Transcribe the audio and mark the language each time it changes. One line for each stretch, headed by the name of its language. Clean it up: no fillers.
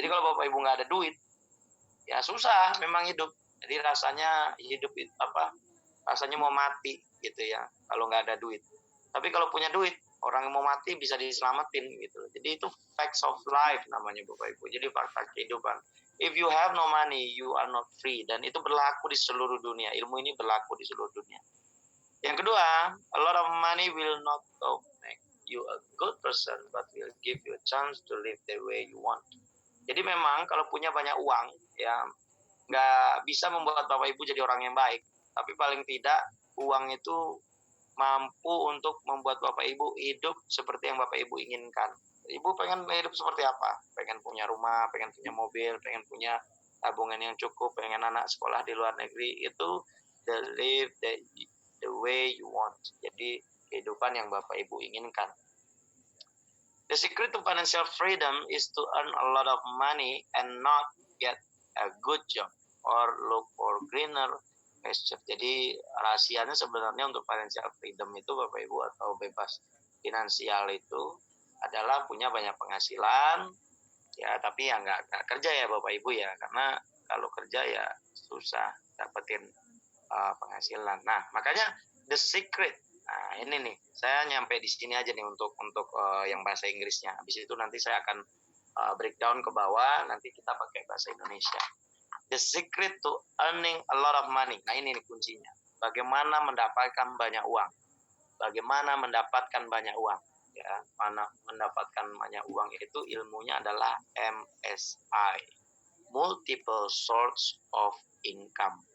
Indonesian: Jadi kalau Bapak Ibu nggak ada duit, ya susah memang hidup. Jadi rasanya hidup rasanya mau mati gitu ya kalau nggak ada duit. Tapi kalau punya duit, orang yang mau mati bisa diselamatin gitu. Jadi itu
English: facts of life
Indonesian: namanya Bapak Ibu. Jadi fakta kehidupan.
English: If you have no money, you are not free.
Indonesian: Dan itu berlaku di seluruh dunia. Ilmu ini berlaku di seluruh dunia. Yang kedua,
English: a lot of money will not make you a good person, but will give you a chance to live the way you want.
Indonesian: Jadi memang kalau punya banyak uang, ya nggak bisa membuat Bapak Ibu jadi orang yang baik. Tapi paling tidak uang itu mampu untuk membuat Bapak Ibu hidup seperti yang Bapak Ibu inginkan. Ibu pengen hidup seperti apa? Pengen punya rumah, pengen punya mobil, pengen punya tabungan yang cukup, pengen anak sekolah di luar negeri. Itu
English: live the way you want.
Indonesian: Jadi kehidupan yang Bapak Ibu inginkan.
English: The secret to financial freedom is to earn a lot of money and not get a good job or look for greener pasture.
Indonesian: Jadi rahasianya sebenarnya untuk financial freedom itu Bapak Ibu atau bebas finansial itu adalah punya banyak penghasilan, ya, tapi ya nggak kerja ya Bapak Ibu ya, karena kalau kerja ya susah dapetin penghasilan. Nah, makanya
English: the secret.
Indonesian: Nah, ini nih, saya nyampe di sini aja nih untuk yang bahasa Inggrisnya. Habis itu nanti saya akan breakdown ke bawah, nanti kita pakai bahasa Indonesia.
English: The secret to earning a lot of money.
Indonesian: Nah, ini nih kuncinya. Bagaimana mendapatkan banyak uang? Bagaimana mendapatkan banyak uang? Ya, mana mendapatkan banyak uang itu ilmunya adalah MSI,
English: multiple source of income.